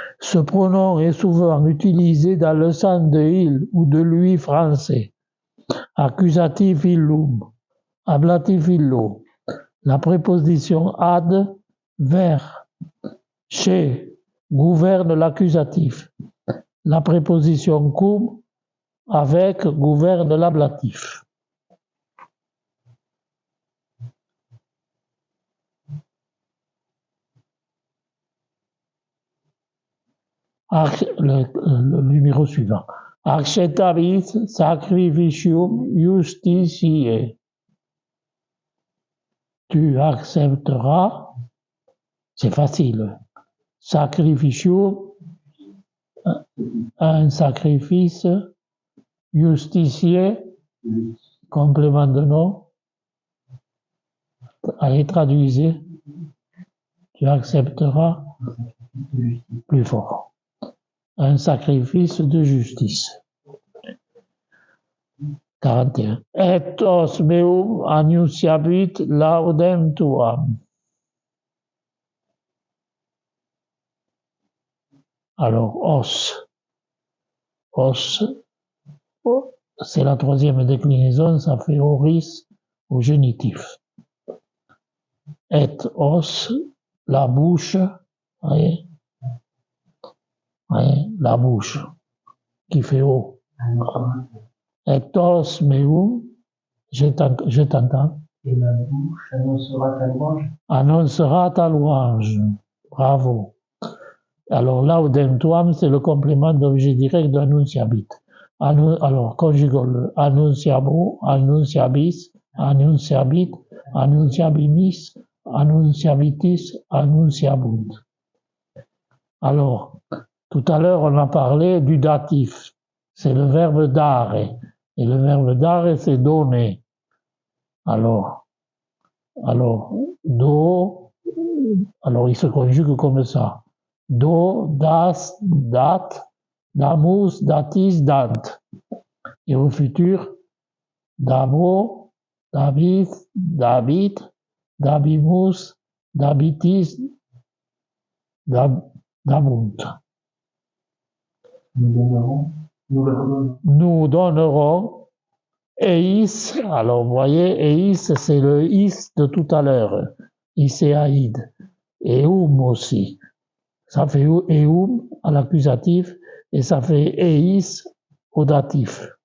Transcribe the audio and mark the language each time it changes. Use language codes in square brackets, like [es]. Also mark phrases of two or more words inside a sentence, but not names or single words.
[fr] Ce pronom est souvent utilisé dans le sens de il ou de lui français. Accusatif illum, ablatif illo. La préposition ad, vers, chez, gouverne l'accusatif. La préposition cum, avec, gouverne l'ablatif. Le numéro suivant. [la] Acceptavis sacrificium justitiae. [fr] Tu accepteras, c'est facile, sacrificium, un sacrifice, justitiae, complément de nom. Allez, traduisez. Tu accepteras plus fort. Un sacrifice de justice. 41. [la] Et os meum annunciabit laudem tuam. [fr] Alors, os, c'est la troisième déclinaison, ça fait oris au génitif. Et os, la bouche, voyez, la bouche, qui fait o. [la] Et os meum, [fr] je t'entends. Et ma bouche annoncera ta louange. Annoncera ta louange. Bravo. Alors, [la] laudem tuam, [fr] c'est le complément d'objet direct de annunciabit. Alors, conjuguons-le. [la] Annunciabo, annunciabis, annunciabit, annunciabimis, annunciabitis, annunciabunt. [fr] Alors, tout à l'heure, on a parlé du datif. C'est le verbe dare. Et le verbe dare, c'est donner. Alors, do, alors il se conjugue comme ça. [la] Do, das, dat, damus, datis, dant. [fr] Et au futur, [la] dabo, dabit, dabit, dabimus, dabitis, dabunt. [fr] Nous donnerons, eis, alors vous voyez, eis, c'est le is de tout à l'heure, iséaïde, eum aussi. Ça fait eum à l'accusatif et ça fait eis au datif.